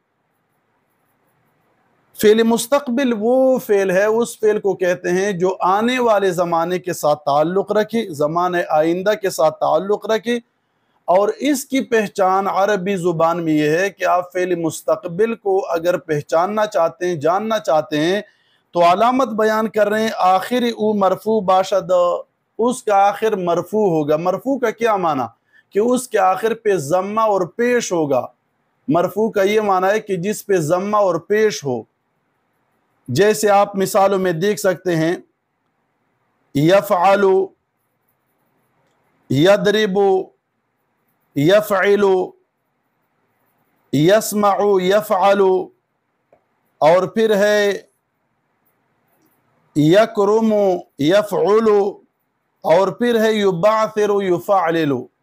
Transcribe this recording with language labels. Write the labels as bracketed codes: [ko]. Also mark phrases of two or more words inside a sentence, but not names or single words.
[ur] فعل مستقبل وہ فعل ہے، اس فعل کو کہتے ہیں جو آنے والے زمانے کے ساتھ تعلق رکھے، زمانہ آئندہ کے ساتھ تعلق رکھے، اور اس کی پہچان عربی زبان میں یہ ہے کہ آپ فعل مستقبل کو اگر پہچاننا چاہتے ہیں، جاننا چاہتے ہیں، تو علامت بیان کر رہے ہیں [fa] آخر او مرفوع باشد، [ur] اس کا آخر مرفوع ہوگا۔ مرفوع کا کیا معنی؟ کہ اس کے آخر پہ ضمہ اور پیش ہوگا۔ مرفوع کا یہ معنی ہے کہ جس پہ ضمہ اور پیش ہو، جیسے آپ مثالوں میں دیکھ سکتے ہیں، [ar] یفعل، یضرب، یفعل، یسمع، یفعل، [ur] اور پھر ہے [ar] یکرم، یفعل، [ur] اور پھر ہے [ar] یبعثر، یفعلل۔